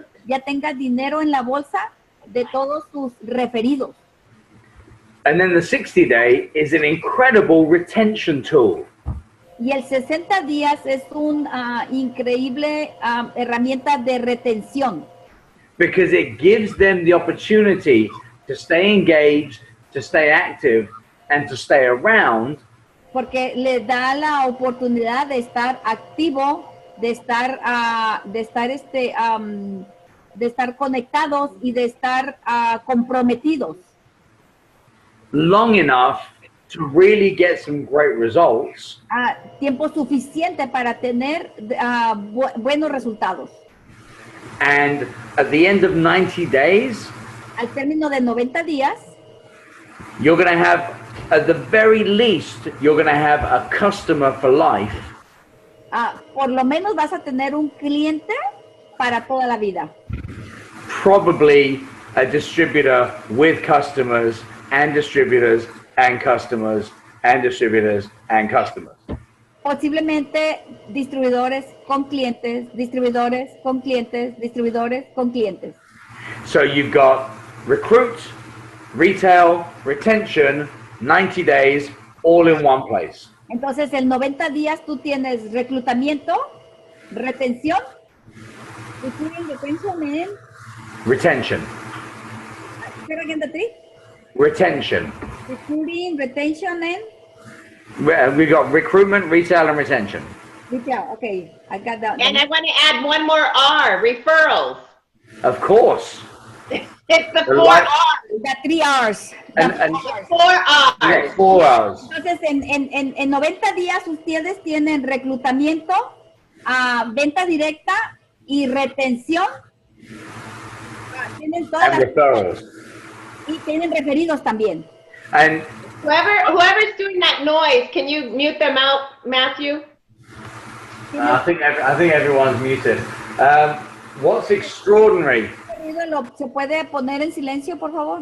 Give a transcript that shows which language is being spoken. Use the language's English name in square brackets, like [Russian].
[Spanish] ya tengas dinero en la bolsa de todos tus referidos. [English] And then the 60 day is an incredible retention tool. [Spanish] Y el 60 días es una increíble herramienta de retención. [English] Because it gives them the opportunity to stay engaged, to stay active, and to stay around. [Spanish] Porque le da la oportunidad de estar activo, de estar conectados y de estar comprometidos. [English] Long enough to really get some great results. [Spanish] Tiempo suficiente para tener buenos resultados. [English] And at the end of 90 days, [Spanish] Al término de 90 días, [English] you're going to have, at the very least, you're going to have a customer for life. [Spanish] Por lo menos vas a tener un cliente para toda la vida. [English] Probably a distributor with customers and distributors and customers and distributors and customers. [Spanish] Posiblemente distribuidores con clientes, distribuidores con clientes, distribuidores con clientes. [English] So you've got recruit, retail, retention, 90 days, all in one place. [Spanish] Entonces, en 90 días tú tienes reclutamiento, retención, [English] Retention. Retention. Recruiting, retention, and We got recruitment, retail, and retention. retail. Okay, I got that. And I want to add one more R, referrals. Of course. It's the The life- R's. The 3 R's. And- The and- 4 R's. Yeah, 4 hours. [Spanish] Entonces, en 90 días ustedes tienen reclutamiento, venta directa y retención. Tienen todas [English] And [Spanish] las, [English] referrals. [Spanish] y tienen referidos también. [English] And Whoever's doing that noise, can you mute them out, Matthew? I think everyone's muted. What's extraordinary? [Spanish] ¿Se puede poner en silencio, por favor?